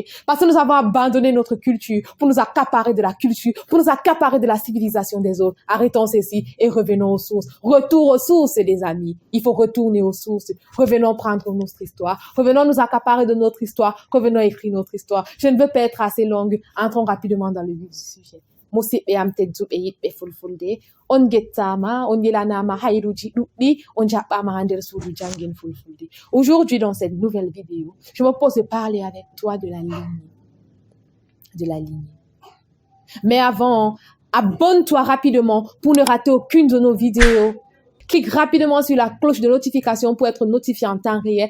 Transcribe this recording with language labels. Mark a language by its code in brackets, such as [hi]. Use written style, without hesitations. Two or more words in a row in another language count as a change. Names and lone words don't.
[fr] Parce que nous avons abandonné notre culture pour nous accaparer de la culture, pour nous accaparer de la civilisation des autres. Arrêtons ceci et revenons aux sources. Retour aux sources, les amis. Il faut retourner aux sources. Revenons prendre notre histoire. Revenons nous accaparer de notre histoire. Revenons écrire notre histoire. Je ne veux pas être assez longue. Entrons rapidement dans le vif du sujet. [ff] Musidɓe am tedduɓe yiɗɓe Fulfulde, on gettama, on yelanama hayruji ɗuɗɗi, on jaɓɓama ha nder suudu jangin Fulfulde. [fr] Aujourd'hui, dans cette nouvelle vidéo, je me pose de parler avec toi de la lignée. De la lignée. Mais avant, abonne-toi rapidement pour ne rater aucune de nos vidéos. Clique rapidement sur la cloche de notification pour être notifié en temps réel.